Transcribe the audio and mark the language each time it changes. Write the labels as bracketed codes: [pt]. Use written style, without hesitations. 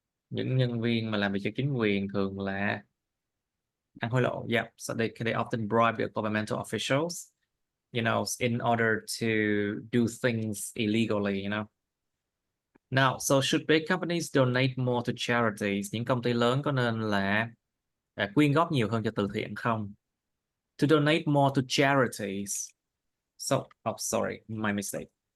[vi] Những nhân viên mà làm việc cho chính quyền thường là ăn hối lộ. [en] Yeah, so they often bribe the governmental officials, you know, in order to do things illegally, you know. Now, so should big companies donate more to charities? [vi] Những công ty lớn có nên là quyên góp nhiều hơn cho từ thiện không? [en] To donate more to charities. So, sorry, my mistake.